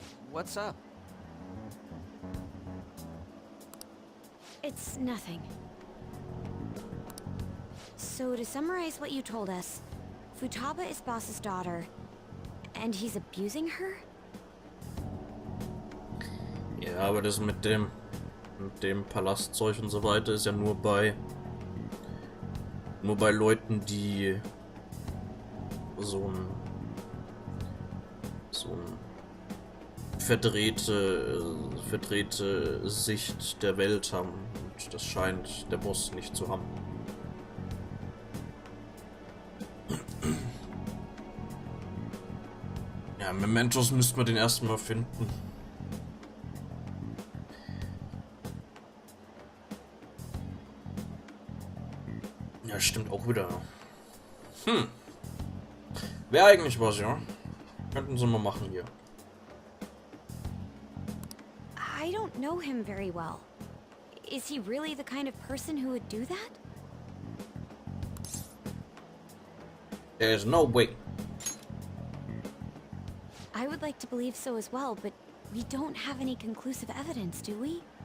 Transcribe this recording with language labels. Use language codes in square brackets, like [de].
[en] What's up? It's nothing. So to summarize what you told us, Futaba is Boss's daughter, and he's abusing her? [de] Ja, aber das mit dem Palastzeug und so weiter ist ja nur bei Leuten, die so ein verdrehte Sicht der Welt haben. Und das scheint der Boss nicht zu haben. Ja, Mementos müssten wir den ersten Mal finden. Ja, stimmt auch wieder. Wäre eigentlich was, ja. Könnten sie mal machen hier. [en] I don't know him very well. Is he really the kind of person who would do that? There's no way. I would like to believe so as well, but we don't have any conclusive evidence, do we?